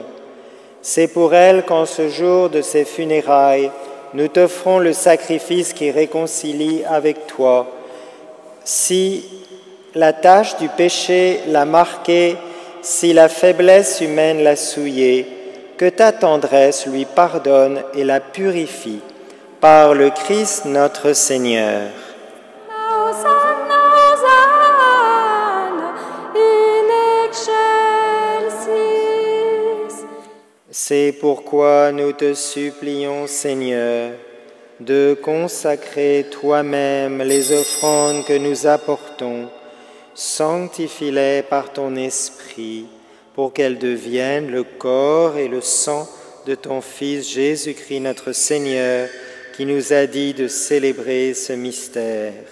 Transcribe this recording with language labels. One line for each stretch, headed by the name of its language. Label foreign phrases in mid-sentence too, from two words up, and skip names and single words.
French: C'est pour elle qu'en ce jour de ses funérailles, nous t'offrons le sacrifice qui réconcilie avec toi. Si la tache du péché l'a marquée, si la faiblesse humaine l'a souillée, que ta tendresse lui pardonne et la purifie. Par le Christ notre Seigneur.
Latin: Hosanna, Hosanna, in excelsis.
French: C'est pourquoi nous te supplions, Seigneur, de consacrer toi-même les offrandes que nous apportons. Sanctifie-les par ton Esprit, pour qu'elles deviennent le corps et le sang de ton Fils Jésus-Christ notre Seigneur, qui nous a dit de célébrer ce mystère.